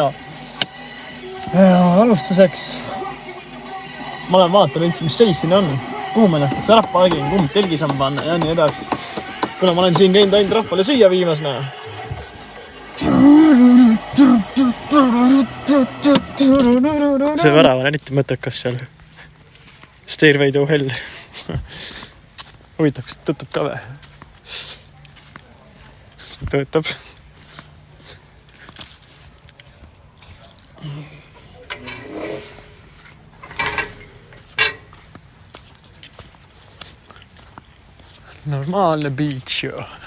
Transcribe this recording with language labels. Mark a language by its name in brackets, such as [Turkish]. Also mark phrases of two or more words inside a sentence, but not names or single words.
[Estonian] Ja alustuseks ma olen vaatan üldse, mis seis siin on. Kuhu ma ennast särap pargin, kuhu ma telgisam panna ja nii edasi. Kuna ma olen siin käinud ainult rahvale süüa viimas, See värav on eriti mõttekas seal. [English] Stairway to hell. [Estonian] Huvitav, kas töötab ka või? Töötab. Normaalne beach ju.